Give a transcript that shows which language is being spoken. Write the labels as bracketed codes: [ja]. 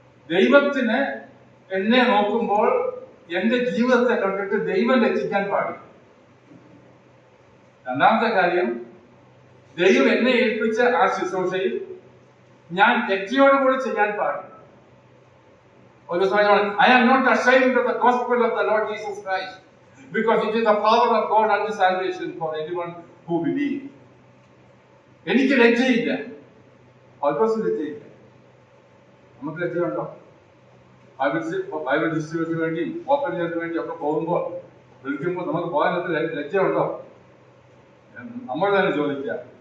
[ml] ദൈവത്തിന് എന്നെ നോക്കുമ്പോൾ എന്റെ ജീവിതത്തെ കണ്ടിട്ട് ദൈവം ലജ്ജിക്കാൻ പാടില്ല. 2-ാമത്തെ കാര്യം, ദൈവം എന്നെ ഏൽപ്പിച്ച ആ ശുശ്രൂഷയിൽ ഞാൻ ലജ്ജയോടുകൂടി ചെയ്യാൻ പാടില്ല. [en] I am not ashamed of the gospel of the Lord Jesus Christ, because it is the power of God unto salvation for anyone who believes. [ml] എനിക്ക് ലജ്ജയില്ല, പൗലോസിന് ലജ്ജയില്ല. നമുക്ക് ലജ്ജയുണ്ടോ? ബൈബിൾ ഡിസ്ട്രിബ്യൂഷന് വേണ്ടി ഓപ്പൺ ചെയ്തതിനു വേണ്ടി ഒക്കെ പോകുമ്പോൾ വിളിക്കുമ്പോൾ നമുക്ക് പോകാനൊക്കെ ലജ്ജയുണ്ടോ? നമ്മൾ തന്നെ ചോദിക്കുക.